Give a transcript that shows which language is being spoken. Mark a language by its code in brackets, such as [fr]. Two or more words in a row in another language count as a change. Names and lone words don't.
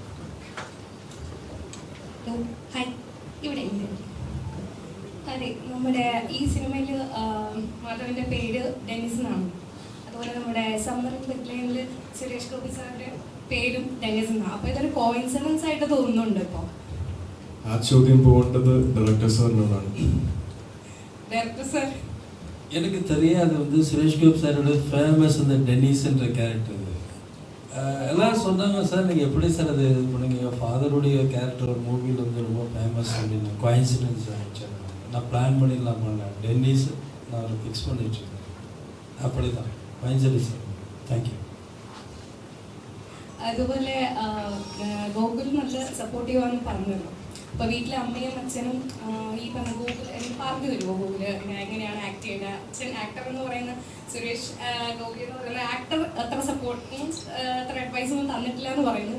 [ml] അതെ, നമ്മുടെ ഈ സിനിമയിൽ മാധവന്റെ പേര് ഡെന്നിസ് എന്നാണ്. അതുപോലെ നമ്മുടെ സമ്മർ ബെത്ലഹേമിൽ സുരേഷ് ഗോപി സാറിന്റെ പേരും ഡെന്നിസ് എന്നാണ്. അപ്പൊ ഇതൊരു കോയിൻസിഡൻസ് ആയിട്ട് തോന്നുന്നുണ്ട്. ഇപ്പൊ ആ ചോദ്യം പോകേണ്ടത് ഡയറക്ടർ സാറിനോടാണ്. ഡയറക്ടർ സാർ, [ta] எனக்கு தெரியாது சுரேஷ் கோபி சாரோட ஃபேமஸ் அந்த டென்னிஸ்ன்ற கேரக்டர். எல்லாரும் சொன்னாங்க, சார் நீங்கள் எப்படி சார் அது இது பண்ணுங்க, ஃபாதருடைய கேரக்டர் மூவியில் ரொம்ப ஃபேமஸ் அப்படின்னு. கோயின்சிடன்ஸ் ஆகிடுச்சு. நான் பிளான் பண்ணிடலாம் பண்ணேன். டென்னிஸ் நான் அதை ஃபிக்ஸ் பண்ணிட்டுருக்கேன். அப்படி தான் கோயின்சிடன்ஸ். தேங்க்யூ. [ml] അതുപോലെ ഗോകുൽ നല്ല സപ്പോർട്ടീവാന്ന് പറഞ്ഞല്ലോ. അപ്പോൾ വീട്ടിലെ അമ്മയും അച്ഛനും ഈ പറഞ്ഞ ഗോകുൽ പറഞ്ഞു തരുമോ? ഗോകുൽ എങ്ങനെയാണ് ആക്ട് ചെയ്യുന്നത്? അച്ഛൻ ആക്ടർ എന്ന് പറയുന്ന സുരേഷ് ഗോപി എന്ന് പറയുന്ന ആക്ടർ അത്ര [en] support means [ml] അത്ര അഡ്വൈസ് ഒന്നും തന്നിട്ടില്ല എന്ന് പറയുന്നു.